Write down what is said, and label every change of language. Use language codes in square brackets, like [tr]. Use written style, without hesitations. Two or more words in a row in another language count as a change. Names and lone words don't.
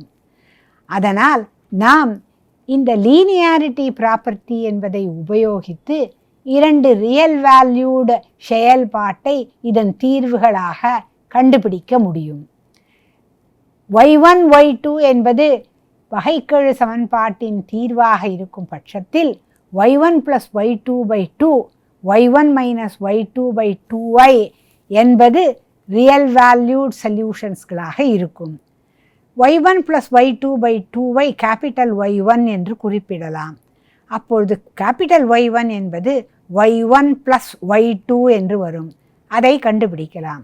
[ta] அதனால் நாம் இந்த [en] linearity property [ta] என்பதை உபயோகித்து 2 [en] real valued [ta] செயல்பாட்டை இதன் தீர்வுகளாக கண்டுபிடிக்க முடியும். y1 y2 என்பது வகைக்கெழு சமன்பாட்டின் தீர்வாக இருக்கும் பட்சத்தில் y1 ப்ளஸ் y2/2 y1 மைனஸ் y2/2y என்பது [en] real valued solutions [ta] இருக்கும். y1 ப்ளஸ் y2/2y கேபிட்டல் Y1 என்று குறிப்பிடலாம். அப்பொழுது கேபிட்டல் Y1 என்பது y1 ப்ளஸ் y2 என்று வரும். அதை கண்டுபிடிக்கலாம்.